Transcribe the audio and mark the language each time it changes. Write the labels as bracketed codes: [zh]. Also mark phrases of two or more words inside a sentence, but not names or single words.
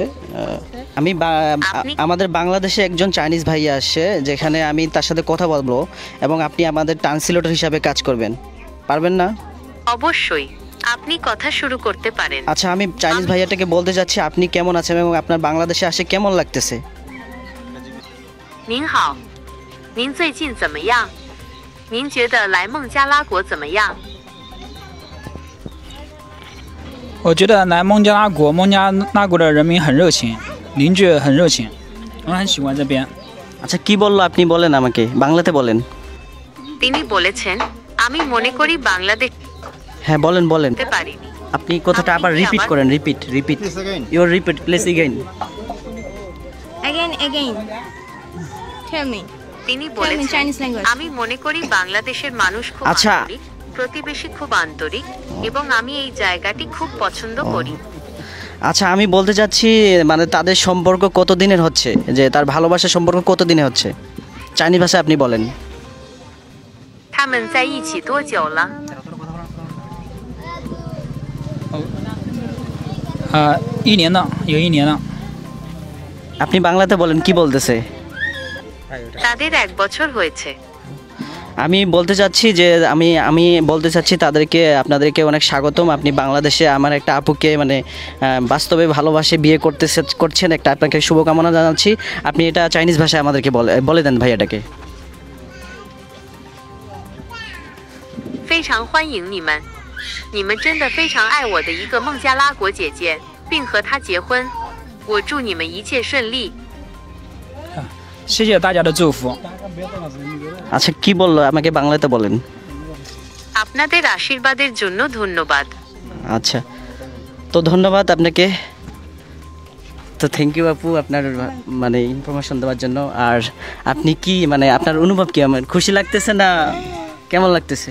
[bn] আমি আমাদের বাংলাদেশে একজন চাইনিজ ভাইয়া আসছে, যেখানে আমি তার সাথে কথা বলবো এবং আপনি আমাদের ট্রান্সলেটর হিসাবে কাজ করবেন, পারবেন না? অবশ্যই, আপনি কথা শুরু করতে পারেন। আচ্ছা আমি চাইনিজ ভাইয়াটাকে বলতে যাচ্ছি আপনি কেমন আছেন এবং আপনার বাংলাদেশে আসে কেমন লাগতেছে। [zh] 您好，您最近怎么样？您觉得来孟加拉国怎么样？我觉得来孟加拉国，孟加拉国的人民很热情，邻居很热情，我很喜欢这边。 [bn] আচ্ছা কি বললো আপনি বলেন, আমাকে বাংলাতে বলেন। তিনি বলেছেন আমি মনে করি বাংলাদেশ। হ্যাঁ বলেন বলেন। পারিনি। আপনি কথাটা আবার রিপিট করেন, [en] repeat your repeat please again. Again tell me। [bn] তিনি Chinese বলেছেন language। আমি মনে করি বাংলাদেশের মানুষ খুব আচ্ছা। আন্তরিক, প্রতিবেশী খুব আন্তরিক, এবং আমি এই জায়গাটি খুব পছন্দ করি। আচ্ছা আমি বলতে চাচ্ছি মানে তাদের সম্পর্ক কত দিনের হচ্ছে, যে তার ভালোবাসার সম্পর্ক কত দিনে হচ্ছে, চাইনিজ ভাষায় আপনি বলেন। [zh] 他们在一起多久了？ 1年了，有1年了。 [bn] আপনি বাংলাতে বলেন কি বলতেছে। তাদের 1 বছর হয়েছে। আমি বলতে চাচ্ছি যে আমি বলতে চাচ্ছি আপনাদেরকে অনেক স্বাগতম। আপনি বাংলাদেশে আমার একটা আপুকে মানে বাস্তবে ভালোবাসে বিয়ে করছেন, একটা আপনাকে শুভকামনা জানাচ্ছি। আপনি এটা চাইনিজ ভাষায় আমাদেরকে বলে দেন ভাইয়াটাকে। [zh] 非常欢迎你们，你们真的非常爱我的一个孟加拉国姐姐，并和她结婚。我祝你们一切顺利。谢谢大家的祝福。 [bn] আচ্ছা কি বললো আমাকে বাংলাতে বলেন। আপনাদের আশীর্বাদের জন্য ধন্যবাদ। আচ্ছা তো ধন্যবাদ আপনাকে, তো [en] thank you [bn] আপু আপনার মানে ইনফরমেশন দেওয়ার জন্য। আর আপনি কি মানে আপনার অনুভব কি, আমার খুশি লাগতেছে না কেমন লাগতেছে?